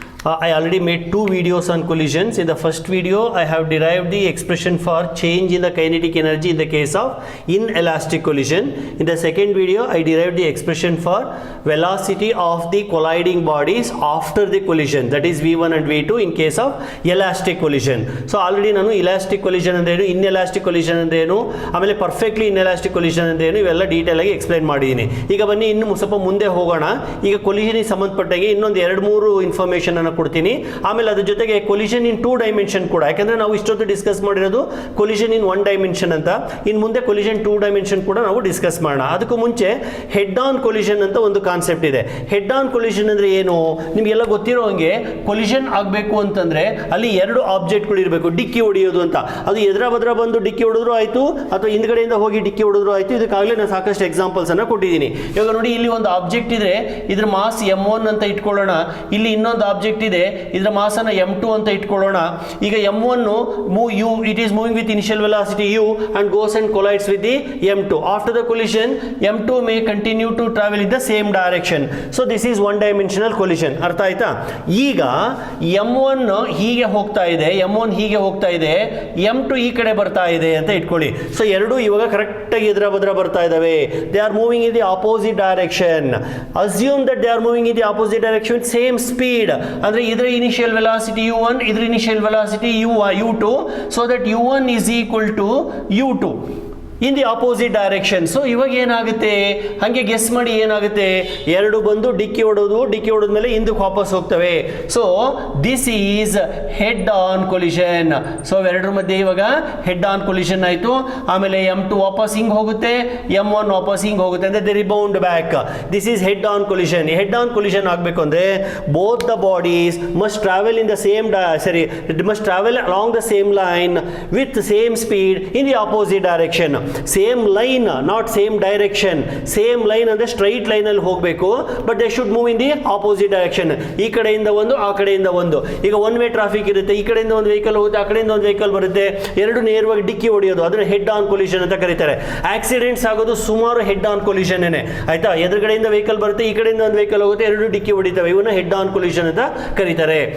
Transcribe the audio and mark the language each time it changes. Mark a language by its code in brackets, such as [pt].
[en] I already made two videos on collisions. In the first video I have derived the expression for change in the kinetic energy in the case of inelastic collision. In the second video I derived the expression for velocity of the colliding bodies after the collision, that is v1 and v2 in case of elastic collision. [kn] So already ನಾನು elastic collision ಅಂದ್ರೇನು, inelastic collision ಅಂದ್ರೇನು, ಆಮೇಲೆ perfectly inelastic collision ಅಂದ್ರೇನು ಇವೆಲ್ಲ detail ಆಗಿ explain ಮಾಡಿದ್ದೀನಿ. ಈಗ ಬನ್ನಿ ಇನ್ನು ಸ್ವಲ್ಪ ಮುಂದೆ ಹೋಗೋಣ. ಈಗ collision ಗೆ ಸಂಬಂಧಪಟ್ಟಾಗೆ ಇನ್ನೊಂದು 2-3 ಇನ್ಫಾರ್ಮೇಷನ್ ಅನ್ನು ಕೊಡ್ತೀನಿ. ಆಮೇಲೆ ಅದ್ರ ಜೊತೆಗೆ collision in 2 dimension ಕೂಡ, ಯಾಕಂದ್ರೆ ನಾವು ಇಷ್ಟೊತ್ತು ಡಿಸ್ಕಸ್ ಮಾಡಿರೋದು collision in 1 dimension ಅಂತ, ಇನ್ನು ಮುಂದೆ collision 2 dimension ಕೂಡ ನಾವು ಡಿಸ್ಕಸ್ ಮಾಡೋಣ. ಅದಕ್ಕೂ ಮುಂಚೆ ಹೆಡ್ ಆನ್ collision ಅಂತ ಒಂದು ಕಾನ್ಸೆಪ್ಟ್ ಇದೆ. ಹೆಡ್ ಆನ್ collision ಅಂದ್ರೆ ಏನು ನಿಮಗೆಲ್ಲ ಗೊತ್ತಿರೋ ಹಾಗೆ, collision ಆಗಬೇಕು ಅಂತಂದ್ರೆ ಅಲ್ಲಿ ಎರಡು ಆಬ್ಜೆಕ್ಟ್ಗಳು ಇರಬೇಕು, ಡಿಕ್ಕಿ ಹೊಡೆಯೋದು ಅಂತ. ಅದು ಎದುರ ಬದ್ರ ಬಂದು ಡಿಕ್ಕಿ ಹೊಡೆದ್ರು ಆಯ್ತು, ಅಥವಾ ಹಿಂದ್ಗಡೆಯಿಂದ ಹೋಗಿ ಡಿಕ್ಕಿ ಹೊಡೆದ್ರು ಆಯ್ತು. ಇದಕ್ಕಾಗಲೇ ನಾನು ಸಾಕಷ್ಟು ಎಕ್ಸಾಂಪಲ್ಸ್ ಅನ್ನ ಕೊಟ್ಟಿದ್ದೀನಿ. ಇವಾಗ ನೋಡಿ, ಇಲ್ಲಿ ಒಂದು ಆಬ್ಜೆಕ್ಟ್ ಇದೆ, ಇದ್ರ ಮಾಸ್ m1 ಅಂತ ಇಟ್ಕೊಳ್ಳೋಣ. ಇಲ್ಲಿ ಇನ್ನೊಂದು ಆಬ್ಜೆಕ್ಟ್ ಇದೆ, ಇದರ ಮಾಸ್ ಅನ್ನ m2 ಅಂತ ಇಟ್ಕೊಳ್ಳೋಣ. [en] ಈಗ m1 it is moving with initial velocity u and goes and collides with the m2. After the collision m2 may continue to travel in the same direction. So this is one dimensional collision. [kn] ಅರ್ಥ ಆಯ್ತಾ? ಈಗ m1 ಹೀಗೆ ಹೋಗ್ತಾ ಇದೆ, m1 ಹೀಗೆ ಹೋಗ್ತಾ ಇದೆ, m2 ಈ ಕಡೆ ಬರ್ತಾ ಇದೆ ಅಂತ ಇಟ್ಕೊಳ್ಳಿ. ಸೊ ಎರಡು ಇವಾಗ ಕರೆಕ್ಟ್ ಆಗಿ ಎದುರ ಬದ್ರ ಬರ್ತಾ ಇದಾವೆ. [en] They are moving in the opposite direction. Assume that they are moving in the opposite direction with same speed. [kn] ಅಂದ್ರೆ ಇದರ ಇನಿಷಿಯಲ್ ವೆಲಾಸಿಟಿ u1, ಇದರ initial velocity u2, [en] so that u1 is equal to u2 in the opposite direction. [kn] So ಇವಾಗ ಏನಾಗುತ್ತೆ, ಹಾಗೆ guess ಮಾಡಿ ಏನಾಗುತ್ತೆ, ಎರಡು ಬಂದು ಡಿಕ್ಕಿ ಹೊಡೆದ್ಮೇಲೆ ಹಿಂದಕ್ಕೆ ವಾಪಸ್ ಹೋಗ್ತವೆ. [en] So this is head on collision. [kn] So ಎರಡರ ಮಧ್ಯೆ ಇವಾಗ ಹೆಡ್ ಆನ್ ಕೊಲಿಷನ್ ಆಯ್ತು. ಆಮೇಲೆ m2 ವಾಪಸ್ ಹಿಂಗ್ ಹೋಗುತ್ತೆ, m1 ವಾಪಸ್ ಹಿಂಗ್ ಹೋಗುತ್ತೆ, ಅಂದ್ರೆ [en] They rebound back. This is head on collision. Head on collision [kn] ಆಗಬೇಕು ಅಂದ್ರೆ [en] Both the bodies must travel in the same must travel along the same line with same speed in the opposite direction. Same line, not same direction. Same line ಅಂದ್ರೆ straight line [kn] ಅಲ್ಲಿ ಹೋಗಬೇಕು, [en] But they should move in the opposite direction. [kn] ಈ ಕಡೆಯಿಂದ ಒಂದು, ಆ ಕಡೆಯಿಂದ ಒಂದು. ಈಗ ಒನ್ ವೇ ಟ್ರಾಫಿಕ್ ಇರುತ್ತೆ, ಈ ಕಡೆಯಿಂದ ಒಂದು ವೆಹಿಕಲ್ ಹೋಗುತ್ತೆ, ಆ ಕಡೆಯಿಂದ ಒಂದು ವೆಹಿಕಲ್ ಬರುತ್ತೆ, ಎರಡು ನೇರವಾಗಿ ಡಿಕ್ಕಿ ಹೊಡೆಯೋದು, ಅದನ್ನ ಹೆಡ್ ಆನ್ ಕೊಲಿಷನ್ ಅಂತ ಕರೀತಾರೆ. ಆಕ್ಸಿಡೆಂಟ್ಸ್ ಆಗೋದು ಸುಮಾರು ಹೆಡ್ ಆನ್ ಕೊಲಿಷನ್ ಏನೆ, ಆಯ್ತಾ? ಎದುರುಗಡೆಯಿಂದ ವೆಹಿಕಲ್ ಬರುತ್ತೆ, ಈ ಕಡೆಯಿಂದ ಒಂದು ವೆಹಿಕಲ್ ಹೋಗುತ್ತೆ, ಎರಡು ಡಿಕ್ಕಿ ಹೊಡಿತವೆ, ಇವನ್ನ ಹೆಡ್ ಆನ್ ಕೊಲಿಷನ್ ಅಂತ ಕರೀತಾರೆ.